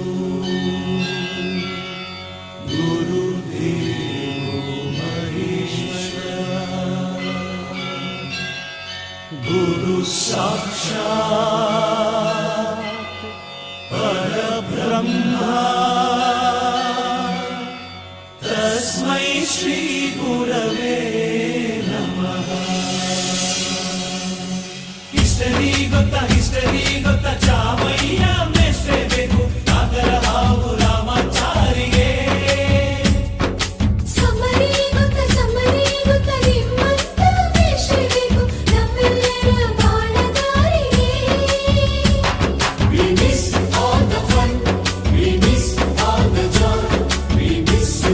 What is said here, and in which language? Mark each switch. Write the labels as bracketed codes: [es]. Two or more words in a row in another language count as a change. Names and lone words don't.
[sa] ಗುರು ದೇವೋ ಮಹೇಶ್ವರ ಗುರು ಸಾಕ್ಷಾತ್ ಪರಬ್ರಹ್ಮ ತಸ್ಮೈ ಶ್ರೀ ಗುರವೇ ನಮಃ. [kn] ಹಿಸ್ಟರಿ ಗೊತ್ತಾ ಚಾಮಯ್ಯ ಮೆಷ್ಟೇ ಬೇಕು ನಾಗರ ಹಾವು ರಾಮಾಚಾರಿಗೆ. ಸಮರಿ ಗೊತ್ತ ನಿಮ್ಮಂತ ಮೆಷ್ಟೇ ಬೇಕು ನಮ್ಮೆಲ್ಲರ ಬಾಳದಾರಿಗೆ. [en] We miss all the fun, we miss all the joy, we miss you.